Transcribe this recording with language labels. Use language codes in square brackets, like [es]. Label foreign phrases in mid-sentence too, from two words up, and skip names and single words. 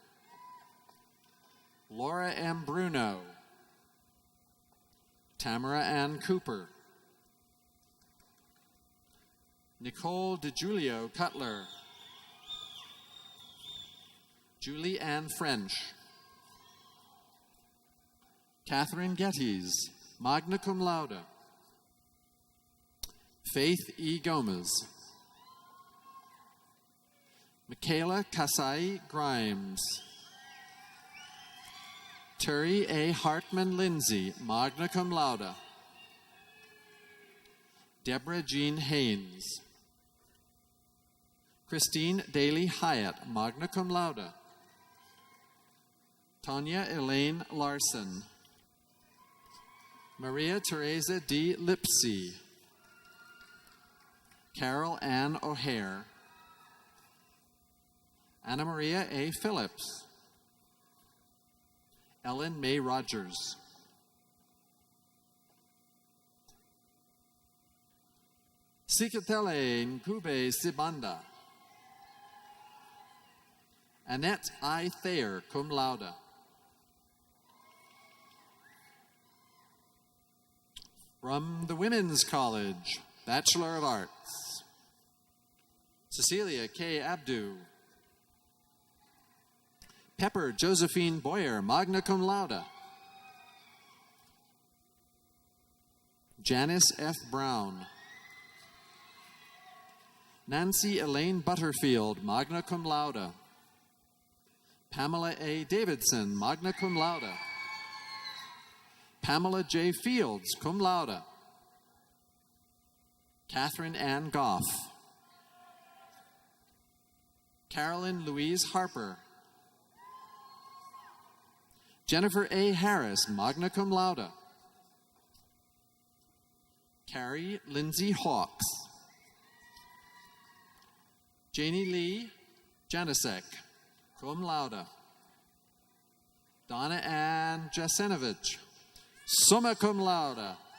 [en] Laura M. Bruno. Tamara Ann Cooper. Nicole DeGiulio Cutler. Julie Ann French. [la] Catherine Geddes, magna cum laude. [en] Faith E. Gomez. Michaela Kasai Grimes. Terry A. Hartman Lindsay, [la] magna cum laude. [en] Deborah Jean Haynes. Christine Daly Hyatt, [la] magna cum laude. [en] Tanya Elaine Larson. Maria Teresa D. Lipsy. Carol Ann O'Hare. Anna Maria A. Phillips. Ellen May Rogers. Sikatele Nkube Sibanda. Annette I. [la] Thayer, cum laude. [en] From the Women's College, Bachelor of Arts, Cecilia K. Abdu. Pepper Josephine Boyer, [la] magna cum laude. [en] Janice F. Brown. Nancy Elaine Butterfield, [la] magna cum laude. [en] Pamela A. [la] Davidson, magna cum laude. [en] Pamela J. Fields, [la] cum laude. [en] Catherine Ann Goff. Carolyn Louise Harper. Jennifer A. Harris, [la] magna cum laude. [en] Carrie Lindsay Hawks. Janie Lee Janisek, [la] cum laude. [en] Donna Ann Jasenovich, [la] summa cum laude.